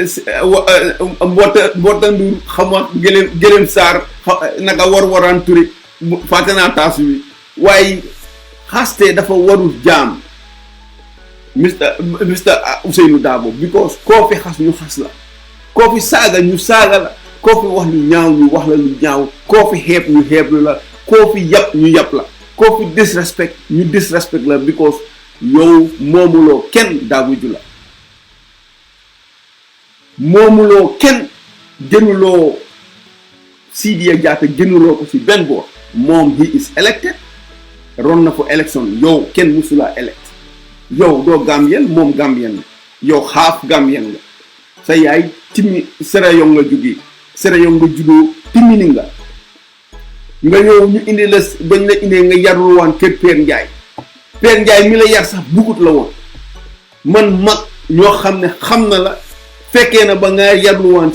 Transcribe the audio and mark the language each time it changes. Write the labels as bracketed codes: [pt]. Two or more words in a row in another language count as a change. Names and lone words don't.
[wo] mboota nduur xam nga gëlëm saar naka waraan ture fàtte naa taasu bi waaye xaste dafa warul jaam Mr Ousainou Darboe because koo fi xas ñu xas la koo fi saaga ñu saaga la koo fi wax lu ñaaw ñu wax la lu ñaaw koo fi xeeb ñu xeeb la koo fi yàpp ñu yàpp la koo fi disrespect ñu disrespect la because yow moomuloo kenn Daabuju la moomuloo kenn gënuloo Sidiya Jatta gënuloo ko ci benn boor moom [en] he is elected [wo] ron na fa election yow kenn musula elect yow doo Gambien moom Gambien la yow half Gambien la sa yaay timmi Sierra-Leone nga jógee Sierra-Leone nga juddoo timmini nga ñëw ñu indi la bañ la indee nga yarul waan kër Père Ndiaye mi la yar sax bugut la woon man mag ñoo xam ne xam na la fekkee na ba nga yarlu waan